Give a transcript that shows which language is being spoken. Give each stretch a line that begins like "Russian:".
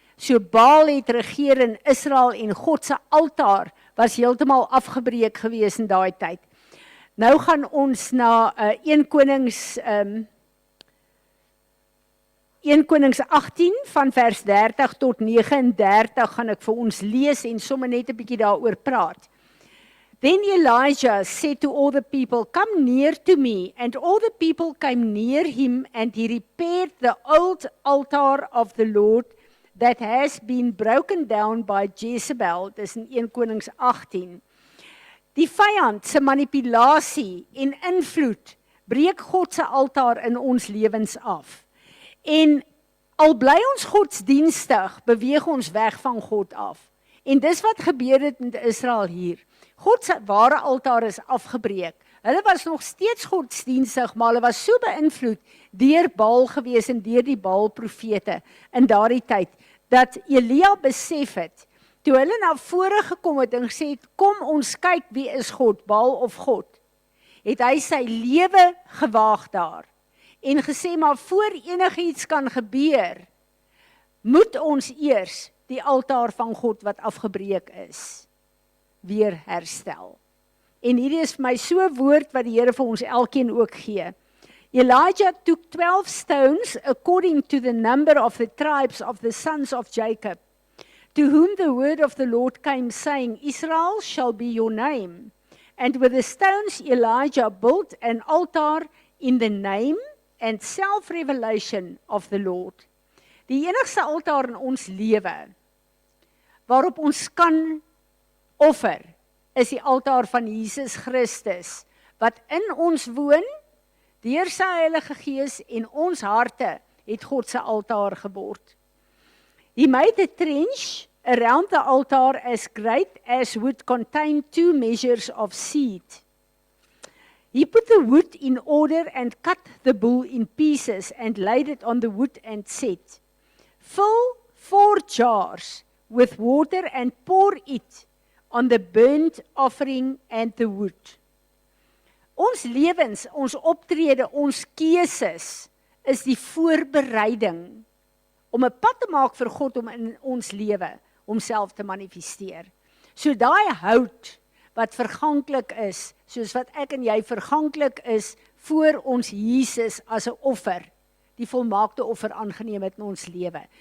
Afrikaans: So Baal het regeer in Israel en God se altaar was heeltemal afgebreek gewees in daai tyd. Nou gaan ons na 1 Konings 18 van vers 30 tot 39 gaan ek vir ons lees en sommer net 'n bietjie daaroor praat.
English: Then Elijah said to all the people, "Come near to me." And all the people came near him, and he repaired the old altar of the Lord that has been broken down by Jezebel.
Afrikaans: Dis in 1 Konings 18. Die vyand se manipulasie en invloed breek God se altaar in ons lewens af. En al bly ons godsdienstig, beweeg ons weg van God af. En dis wat gebeur het met Israel hier. God se ware altaar is afgebreek. Hulle was nog steeds godsdienstig, maar hulle was so beïnvloed deur Baal gewees en deur die Baal-profete in daardie tyd, dat Elia besef het, toe hulle na vore gekom het en gesê het, kom ons kyk wie is God, Baal of God, het hy sy lewe gewaag daar. En gesê, maar voor enigiets kan gebeur, moet ons eers die altaar van God wat afgebreek is, weer herstel. En hierdie is vir my so 'n woord wat die Here vir ons elkeen ook gee.
English: Elijah took 12 stones according to the number of the tribes of the sons of Jacob, to whom the word of the Lord came, saying, Israel shall be your name. And with the stones Elijah built an altar in the name and self-revelation of the Lord.
Afrikaans: Die enigste altaar in ons lewe, waarop ons kan offer, is die altaar van Jesus Christus, wat in ons woon, deur sy Heilige Gees en ons harte, het God se altaar geword.
English: He made a trench around the altar as great as would contain 2 measures of seed. He put the wood in order and cut the bull in pieces and laid it on the wood and said, fill 4 jars with water and pour it on the burnt offering and the wood.
Afrikaans: Ons lewens, ons optrede, ons keuses is die voorbereiding om 'n pad te maak vir God om in ons lewe homself te manifesteer. So daai hout wat verganklik is, soos wat ek en jy verganklik is voor ons Jesus as 'n offer, die volmaakte offer aangeneem het in ons lewe.